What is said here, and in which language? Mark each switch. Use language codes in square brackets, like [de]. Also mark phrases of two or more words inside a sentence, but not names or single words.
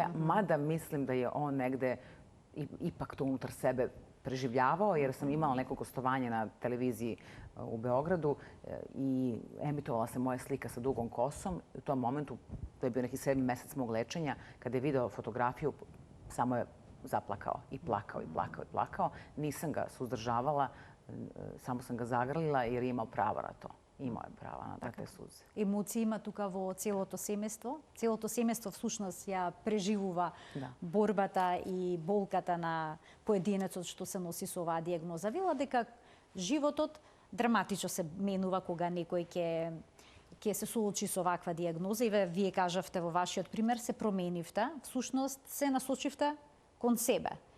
[sr] Mada mislim da je on negde ipak to unutar sebe preživljavao, jer sam imala neko gostovanje na televiziji u Beogradu i emitovala se moja slika sa dugom kosom. U tom momentu, to je bio neki 7. mesec mog lečenja, kada je video fotografiju, samo je zaplakao i plakao i plakao i plakao. Nisam ga suzdržavala, samo sam ga zagrlila jer je imao pravo na to. Имao je права на такve сузе. [mk] Емоции има тука во целото семејство. Целото семејство всушност ја преживува борбата и болката на поединецот што се носи со оваа дијагноза. Вела дека животот драматично се менува кога некој ќе се соочи со ваква дијагноза и вие кажавте во вашиот пример се променивте, всушност се насочивте кон себе.